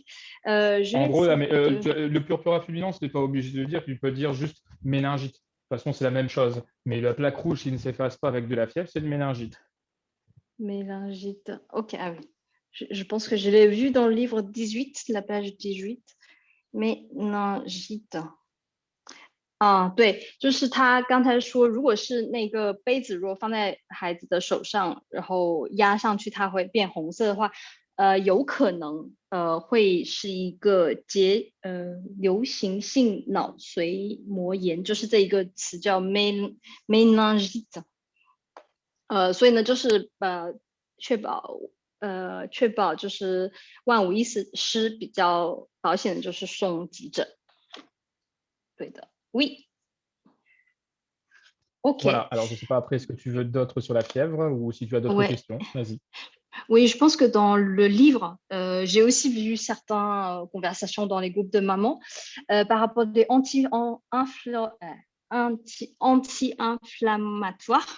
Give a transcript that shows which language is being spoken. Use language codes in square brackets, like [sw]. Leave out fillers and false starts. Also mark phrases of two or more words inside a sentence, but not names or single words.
[fr] En gros, le purpura fulminans, tu n'es pas obligé de le dire, tu peux dire juste méningite. De toute façon, c'est la même chose. Mais la plaque rouge qui ne s'efface pas avec de la fièvre, c'est une méningite. Méningite. OK, ah oui. Je pense que je l'ai vu dans le livre 18, la page 18. Méningite. [zh] 对，就是他刚才说，如果是那个杯子，如果放在孩子的手上，然后压上去，它会变红色的话，有可能会是一个流行性脑髓膜炎，就是这一个词叫 méningite。所以呢，就是确保就是万无一失比较保险的，就是送急诊。对的。 [fr] Oui. OK. Voilà, alors je ne sais pas après ce que tu veux d'autre sur la fièvre ou si tu as d'autres questions, vas-y. Oui, je pense que dans le livre, j'ai aussi vu certaines conversations dans les groupes de mamans par rapport des anti-inflammatoires.